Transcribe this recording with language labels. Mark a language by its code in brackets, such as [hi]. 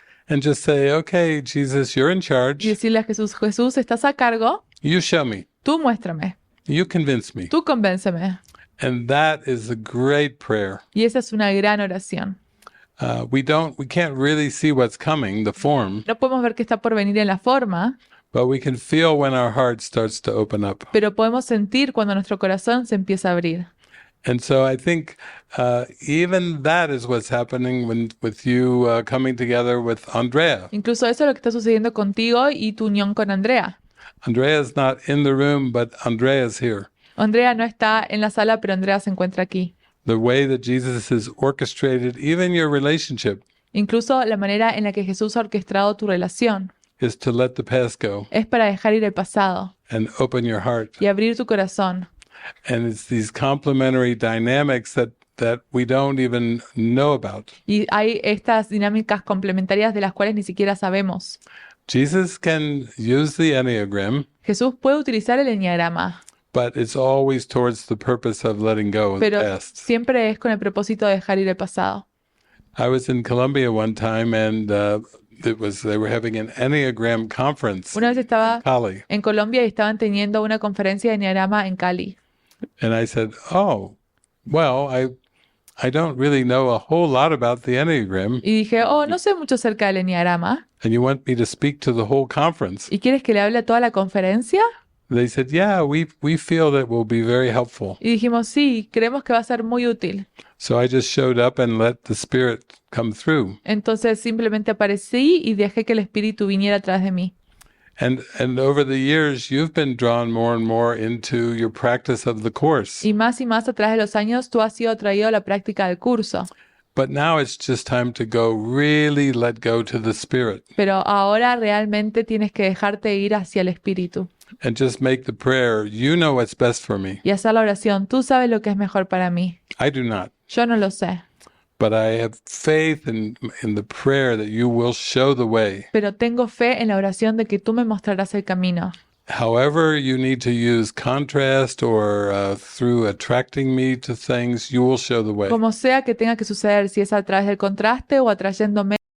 [en] And just say, okay, Jesus, you're in [es] Y [en] charge. [es] decirle a Jesús, Jesús, estás a cargo, [en] You show me. [es] tú muéstrame, [en] You convince me. [es] tú convénceme. [en] And that is a great prayer. [es] Y esa es una gran oración. [en] We can't really see what's coming, the form, [es] No podemos ver qué está por venir en la forma, [en] but we can feel when our heart starts to open up. [es] pero podemos sentir cuando nuestro corazón se empieza a abrir. [en] And so I think even that is what's happening with you coming together with Andrea. [es] Incluso eso es lo que está sucediendo contigo y tu unión con Andrea. [en] Andrea's not in the room, but Andrea's here. [es] Andrea no está en la sala, pero Andrea se encuentra aquí. [en] The way that Jesus has orchestrated even your relationship [es] Incluso la manera en la que Jesús ha orquestado tu relación [en] is to let the past go [es] es para dejar ir el pasado [en] and open your heart. [es] y abrir tu corazón. [en] And it's these complementary dynamics that we don't even know about. [es] Y hay estas dinámicas complementarias de las cuales ni siquiera sabemos. [en] Jesus can use the Enneagram, [es] Jesús puede utilizar el enneagrama, [en] but it's always towards the purpose of letting go of the [es] pero [en] past. [es] siempre es con el propósito de dejar ir el pasado. [en] I was in Colombia one time, and they were having an Enneagram conference [es] Una vez estaba [en] in Cali, [es] en Colombia y estaban teniendo una conferencia de enneagrama en Cali. [en] and I said, "Oh, well, I don't really know a whole lot about the Enneagram, [es] Y dije, no sé mucho acerca del enneagrama. [en] and you want me to speak to the whole conference?" [es] ¿Y quieres que le hable a toda la conferencia? [en] They said, "Yeah, we feel that will be very helpful." [es] Y dijimos, sí, creemos que va a ser muy útil. [en] So I just showed up and let the Spirit come through. [es] Entonces simplemente aparecí y dejé que el Espíritu viniera a través de mí. [en] And over the years, you've been drawn more and more into your practice of the course. [es] Y más a través de los años, tú has sido atraído a la práctica del curso. [en] But now it's just time to go really let go to the Spirit [es] Pero ahora realmente tienes que dejarte ir hacia el Espíritu [en] and just make the prayer, you know what's best for me. [es] y hacer la oración. Tú sabes lo que es mejor para mí. [en] I do not. [es] Yo no lo sé, [en] But I have faith in the prayer that you will show the way. [es] pero tengo fe en la oración de que tú me mostrarás el camino. [en] However you need to use contrast or through attracting me to things, you will show the way. [es] Como sea que tenga que suceder, si es a través del contraste o atrayéndome